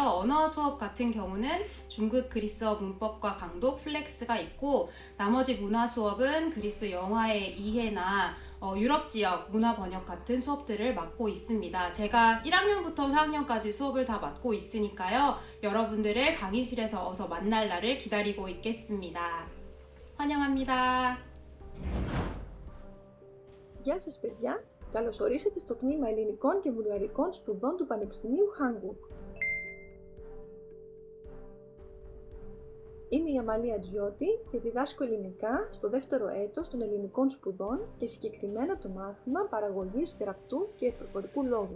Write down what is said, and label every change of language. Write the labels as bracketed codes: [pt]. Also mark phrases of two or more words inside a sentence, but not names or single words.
[ko] 언어 수업 같은 경우는 중급 그리스어 문법과 강도 플렉스가 있고, 나머지 문화 수업은 그리스 영화의 이해나 유럽 지역 문화 번역 같은 수업들을 맡고 있습니다. 제가 1학년부터 4학년까지 수업을 다 맡고 있으니까요. 여러분들을 강의실에서 어서 만날 날을 기다리고 있겠습니다. 환영합니다. [el] Γεια σας παιδιά, καλώς ορίσατε στο τμήμα Ελληνικών και Βουλγαρικών Σπουδών του Πανεπιστημίου Hamburg. Είμαι η Αμαλία Τζιώτη και διδάσκω ελληνικά στο δεύτερο έτος των ελληνικών σπουδών και συγκεκριμένα το μάθημα παραγωγής γραπτού και προφορικού λόγου.